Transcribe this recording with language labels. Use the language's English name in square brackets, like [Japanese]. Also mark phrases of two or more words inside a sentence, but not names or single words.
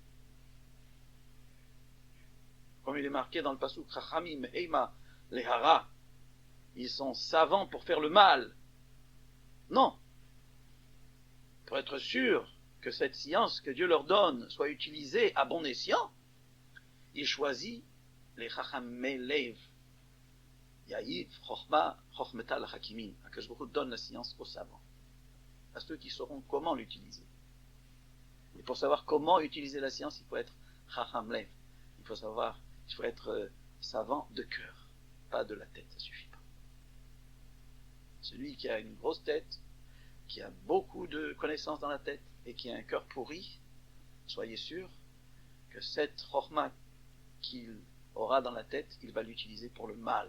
[French] Comme il est marqué dans le pasuk [Hebrew] חכמים המה להרע, [French] ils sont savants pour faire le mal. Non. Pour être sûr que cette science que Dieu leur donne soit utilisée à bon escient, il choisit les [Hebrew] חכמי לב. [Aramaic] יאיף, חכמה, חכמתא לחכימין. [French] Akadosh Baruch Hu donne la science aux savants, à ceux qui sauront comment l'utiliser. Et pour savoir comment utiliser la science, il faut être [Hebrew] חכם לב. [French] Il faut être savant de cœur, pas de la tête, ça suffit pas. Celui qui a une grosse tête, qui a beaucoup de connaissances dans la tête et qui a un cœur pourri, soyez sûr que cette Chochma qu'il aura dans la tête, il va l'utiliser pour le mal.